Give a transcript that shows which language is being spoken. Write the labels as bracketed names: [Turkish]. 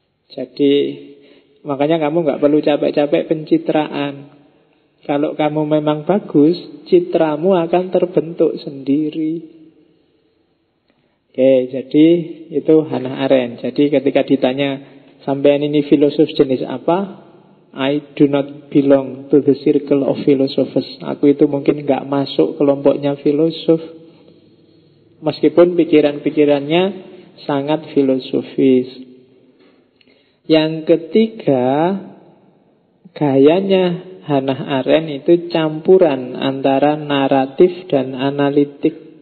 [Indonesian] Jadi makanya kamu nggak perlu capek-capek pencitraan. Kalau kamu memang bagus, citramu akan terbentuk sendiri. Oke, jadi itu Hannah Arendt. Jadi ketika ditanya, sampean ini filosof jenis apa? [English] I do not belong to the circle of philosophers. [Indonesian] Aku itu mungkin nggak masuk kelompoknya filosof, meskipun pikiran-pikirannya sangat filosofis. Yang ketiga, gayanya Hannah Arendt itu campuran antara naratif dan analitik.